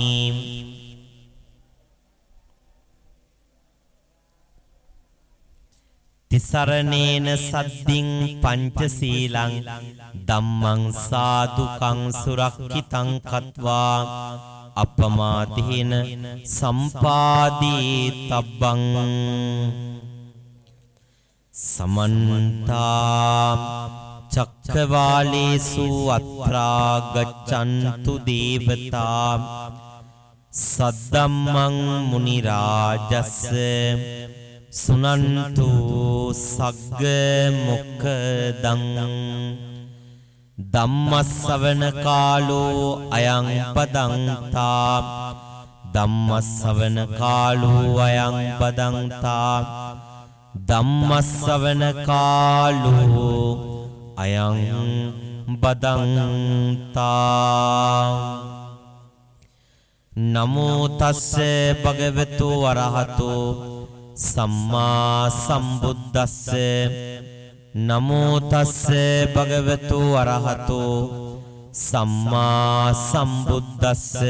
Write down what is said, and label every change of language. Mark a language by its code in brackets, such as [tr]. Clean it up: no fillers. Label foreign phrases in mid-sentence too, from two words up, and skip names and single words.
[pi] තිසරණේන සද්දින් පංචශීලං ධම්මං සාදුකං සුරක්ඛිතං කତ୍වා අපමාදේන සම්පාදී තබ්බං සමන්තා චක්කවාලේසු අත්‍රා ගච්ඡන්තු දේවතා සද්දම්මං මුනි රාජස්ස සුනන්තු සග්ග මොක්ඛදං ධම්මස්සවන කාලෝ අයං පදංතා ධම්මස්සවන කාලෝ අයං පදංතා ධම්මස්සවන කාලෝ අයං බදන්තා නමෝ තස්ස භගවතු වරහතෝ සම්මා සම්බුද්දස්ස නමෝ තස්ස භගවතු වරහතෝ සම්මා සම්බුද්දස්ස